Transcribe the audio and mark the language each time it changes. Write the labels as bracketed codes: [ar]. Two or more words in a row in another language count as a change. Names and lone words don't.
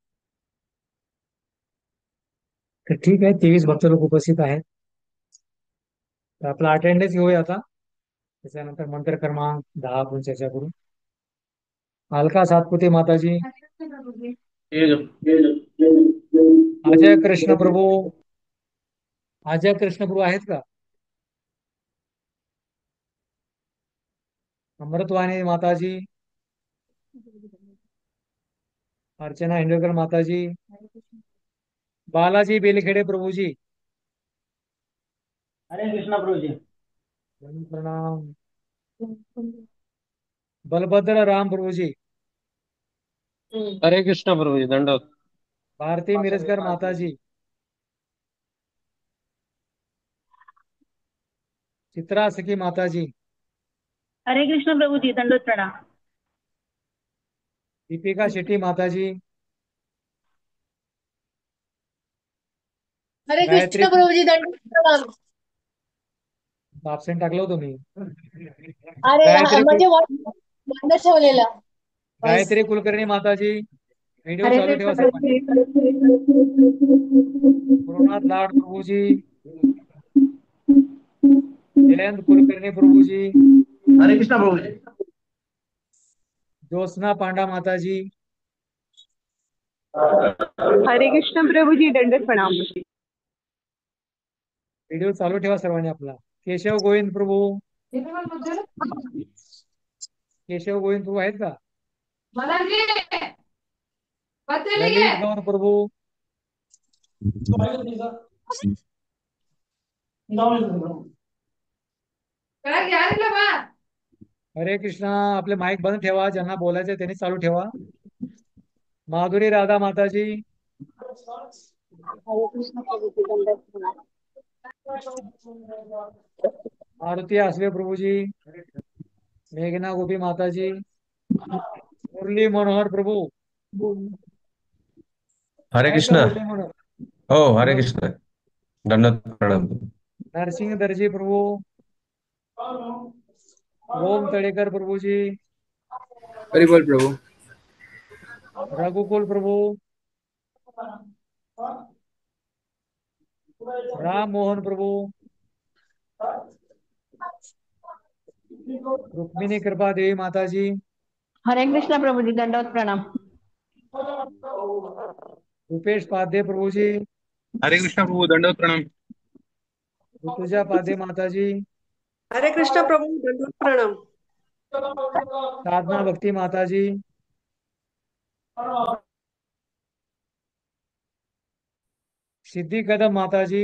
[mr] तर ठीक आहे, 23 भक्त लोक उपस्थित आहेत. तर आपला अटेंडन्स घेऊया आता. त्याच्यानंतर मंत्र क्रमांक 10 आपण चर्चा करू. अलका सातपुते माताजी, अजय कृष्ण प्रभू, अजय कृष्ण प्रभू आहेत का? अमृतवाणी माताजी, अर्चना हिंडोकर माताजी, बालाजी बेलखेडे प्रभूजी, हरे कृष्णा प्रभु जी. प्रणाम। बलभद्र राम प्रभु जी। हरे कृष्ण प्रभु जी, दंडवत। भारती मिरजकर माता जी। चित्रा सखी माता जी। हरे कृष्ण प्रभु जी, दंडोत प्रणाम। दीपिका शेट्टी माता जी। हरे गायत्री कृष्ण प्रभूजी दंड प्रणाम. ऑप्शन टाकलं हो तुम्ही। अरे गायत्री कुल म्हणजे बंद ठेवलेला व्हॉइस. गायत्री कुलकर्णी माता जी। व्हिडिओ हरे चालू कृष्ण ठेवा सर्वांनी। प्रभूजी. गुरुनाथ लाड प्रभु जी। जयंत कुलकर्णी प्रभु जी। हरे कृष्णा प्रभु जी. ज्योत्सना पांडा माता जी। हरे कृष्ण प्रभु जी, दंडवत प्रणाम. व्हिडिओ चालू ठेवा सर्वांनी आपला। केशव गोविंद प्रभू। केशव गोविंद प्रभू आहेत का? ललित गौर प्रभू। हरे कृष्णा। आपले माईक बंद ठेवा, ज्यांना बोलायचं त्यांनी चालू ठेवा। माधुरी राधा माता जी। हरे कृष्ण प्रभु जी, दंडवत प्रणाम. मारुती आसवे प्रभु जी। मेघना गोपी माता जी। मुरली मनोहर प्रभू हरे आहेत का? कृष्ण. मुरली मनोहर। हो, हरे कृष्ण. दंडवत प्रणाम. नरसिंह दर्जी प्रभू। ओम तळेकर प्रभू जी। हरि बोल प्रभु. रघुकुल प्रभू। राम मोहन प्रभू। रुक्मिणी कृपा देवी माता जी। हरे कृष्ण प्रभु जी, दंडवत प्रणाम. रुपेश पाध्ये प्रभु जी। हरे कृष्ण प्रभु, दंडवत प्रणाम. ऋतुजा पाध्ये माता जी। हरे कृष्ण प्रभु, दंडवत प्रणाम. साधना भक्ति माता जी। सिद्धि कदम माता जी।